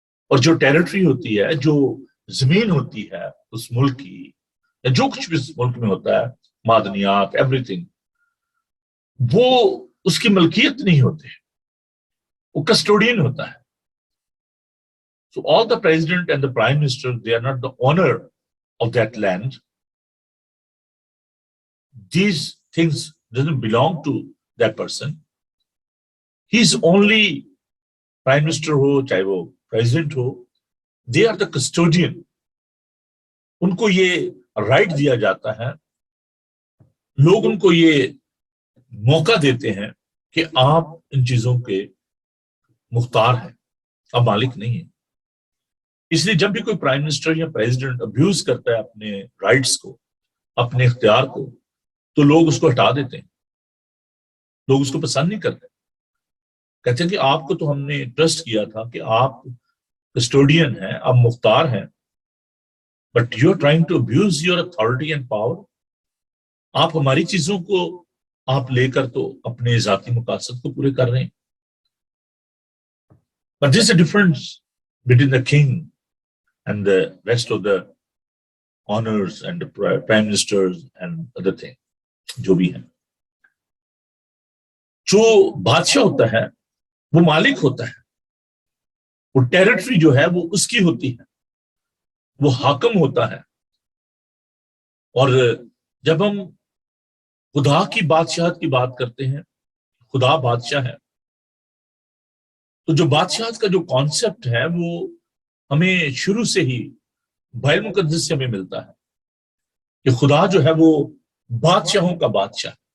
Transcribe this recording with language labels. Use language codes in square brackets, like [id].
[ur] اور جو ٹیریٹری ہوتی ہے، جو زمین ہوتی ہے اس ملک کی، یا جو کچھ بھی اس ملک میں ہوتا ہے، معدنیات، ایوری تھنگ، وہ اس کی ملکیت نہیں ہوتے، وہ کسٹوڈین ہوتا ہے. [en] So all the president and the prime minister, they are not the owner of that land. These things doesn't belong to that person. He's only prime minister [ur] ho, chahe wo president ho, [en] they are the custodian. [ur] ان کو یہ right دیا جاتا ہے، لوگ ان کو یہ موقع دیتے ہیں کہ آپ ان چیزوں کے مختار ہیں، آپ مالک نہیں ہیں. اس لیے جب بھی کوئی پرائم منسٹر یا پریزیڈنٹ ابیوز کرتا ہے اپنے رائٹس کو، اپنے اختیار کو، تو لوگ اس کو ہٹا دیتے ہیں، لوگ اس کو پسند نہیں کرتے. کہتے ہیں کہ آپ کو تو ہم نے ٹرسٹ کیا تھا کہ آپ کسٹوڈین ہیں، آپ مختار ہیں، [en] But you are trying to abuse your authority and power. [ur] آپ ہماری چیزوں کو آپ لے کر تو اپنے ذاتی مقاصد کو پورے کر رہے ہیں. [en] But there is a difference between the king and the rest of the honors and the prime ministers and other thing [ur] جو بھی ہیں. جو بادشاہ ہوتا ہے وہ مالک ہوتا ہے, وہ ٹیریٹری جو ہے وہ اس کی ہوتی ہے, وہ حاکم ہوتا ہے. اور جب ہم خدا کی بادشاہت کی بات کرتے ہیں, خدا بادشاہ ہے, تو جو بادشاہت کا جو کانسیپٹ ہے وہ ہمیں شروع سے ہی بائبل مقدس سے ہمیں ملتا ہے کہ خدا جو ہے وہ بادشاہوں کا بادشاہ.